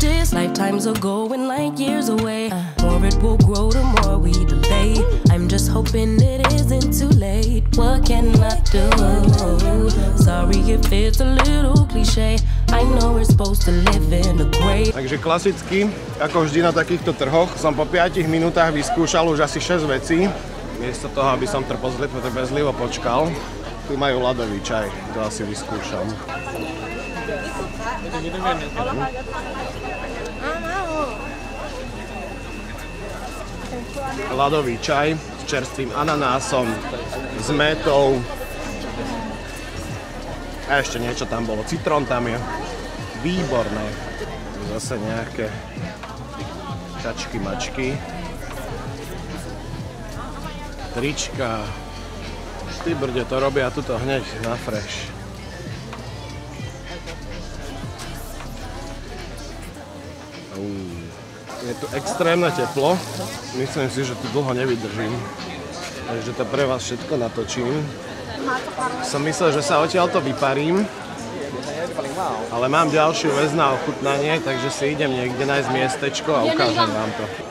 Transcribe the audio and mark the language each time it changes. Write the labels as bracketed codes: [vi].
[en] Lifetimes are going like years away. More it will grow, the more we delay. I'm just hoping it isn't too late. What can I do? Sorry if it's a little cliche. I know we're supposed to live in a great. [sk] Takže klasicky, ako vždy na takýchto trhoch, som po 5 minútach vyskúšal už asi 6 vecí. Miesto toho, aby som trpezlivo počkal. Tu majú ľadový čaj, to asi vyskúšam. Ľadový čaj s čerstvým ananásom, s métou a ešte niečo tam bolo, citrón tam je. Výborné. Zase nejaké čačky, mačky. Trička. Ty brde, to robia tuto hneď na fresh. Je tu extrémne teplo. Myslím si, že tu dlho nevydržím. Takže to pre vás všetko natočím. Som myslel, že sa odtiaľto vyparím. Ale mám ďalšiu vec na ochutnanie, takže si idem niekde nájsť miestečko a ukážem vám to.